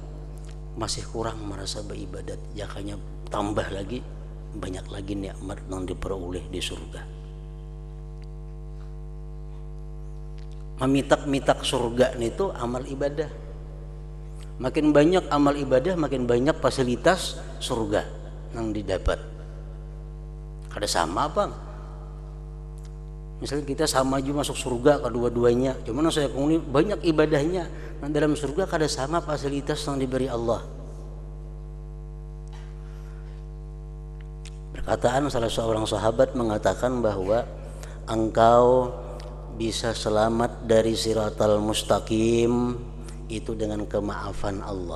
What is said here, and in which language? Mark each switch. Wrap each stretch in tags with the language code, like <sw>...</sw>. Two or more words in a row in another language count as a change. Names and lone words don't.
<id>Masih kurang merasa beribadat, jakanya tambah lagi banyak lagi nikmat yang diperoleh di surga.</id> <bjn>Memitak-mitak surga itu amal ibadah.</bjn> <id>Makin banyak amal ibadah, makin banyak fasilitas surga yang didapat.</id> <bjn>Kada sama bang.</bjn> <id>Misalnya kita sama juga masuk surga kedua-duanya, cuman saya ini banyak ibadahnya. Nah, dalam surga kada sama fasilitas yang diberi Allah. Perkataan salah seorang sahabat mengatakan bahwa engkau bisa selamat dari</id> <ar>الصراط المستقيم</ar> <id>itu dengan kemaafan Allah.</id>